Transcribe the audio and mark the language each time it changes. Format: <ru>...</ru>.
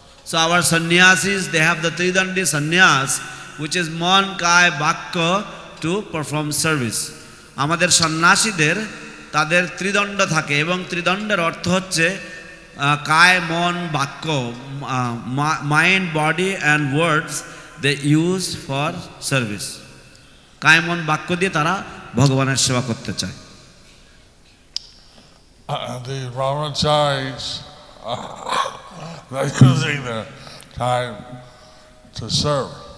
<en>So our sannyasis, they have the Tridandi sannyas, which is Mon, Kai, Bhakka, to perform service.</en> <bn>আমাদের সন্ন্যাসীদের তাদের ত্রিদণ্ড থাকে, এবং ত্রিদণ্ডের অর্থ হচ্ছে কায়, মন, বাক্য,</bn> <en>Mind, body and words they use for service.</en> <bn>কায়, মন, বাক্য দিয়ে তারা ভগবানের সেবা করতে চায়।</bn> <en>The brahmacharis they're using their time to serve.</en>